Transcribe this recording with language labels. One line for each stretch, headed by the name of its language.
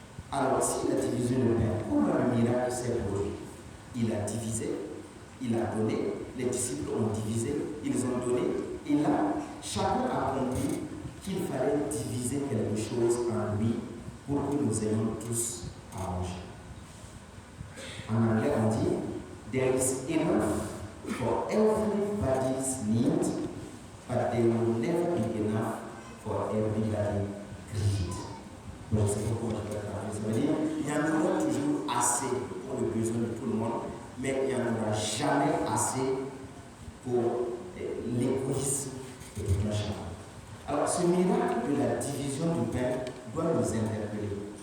French: Alors, s'il a divisé le pain, comment le miracle s'est produit? Il a divisé, il a donné, les disciples ont divisé, ils ont donné, et là, chacun a compris qu'il fallait diviser quelque chose en lui pour que nous ayons tous à manger. En anglais, on dit,
English: there is enough for everybody's need, but there will never be enough for everybody's greed.
French: Donc, c'est pourquoi je vais traduire. Ça veut dire qu'il y en aura toujours assez pour le besoin de tout le monde, mais il n'y en aura jamais assez pour l'égoïsme de toute la chair. Alors, ce miracle de la division du pain doit nous interpeller.